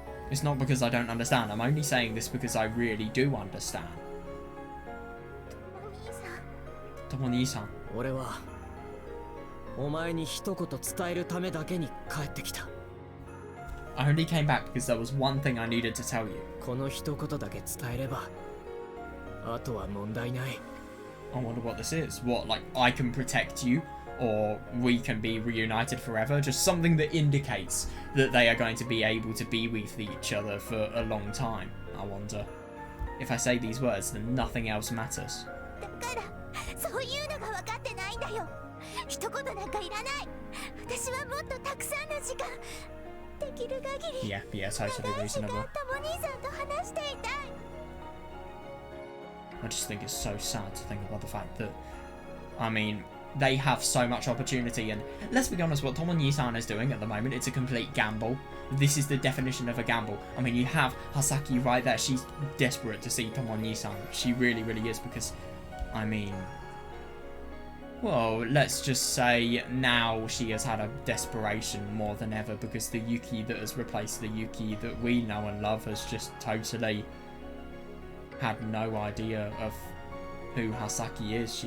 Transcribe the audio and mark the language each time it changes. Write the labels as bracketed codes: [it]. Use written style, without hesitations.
[en] It's not because I don't understand. I'm only saying this because I really do understand. [ja] とも兄さん。 [en] Tomo-ni-san. [ja] 俺はお前に一言伝えるためだけに帰ってきた。 [en] I only came back because there was one thing I needed to tell you. [ja] この一言だけ伝えれば、あとは問題ない。 [en] I wonder what this is. What, like, I can protect you? Or we can be reunited forever? Just something that indicates that they are going to be able to be with each other for a long time, I wonder. If I say these words, then nothing else matters. [ja] だからそういうのが分かってないんだよ。一言なんかいらない。私はもっとたくさんの時間できる限り [en] Yeah, totally [ja] 長い時間とも兄さんと話していたい。 [en] I just think it's so sad to think about the fact that, I mean, they have so much opportunity, and let's be honest, what Tomo-ni-san is doing at the moment, it's a complete gamble. This is the definition of a gamble. I mean, you have Hasaki right there. She's desperate to see Tomo-ni-san. She really, really is, because, I mean, well, let's just say now she has had a desperation more than ever, because the Yuki that has replaced the Yuki that we know and love has just totally had no idea of who Hasaki is.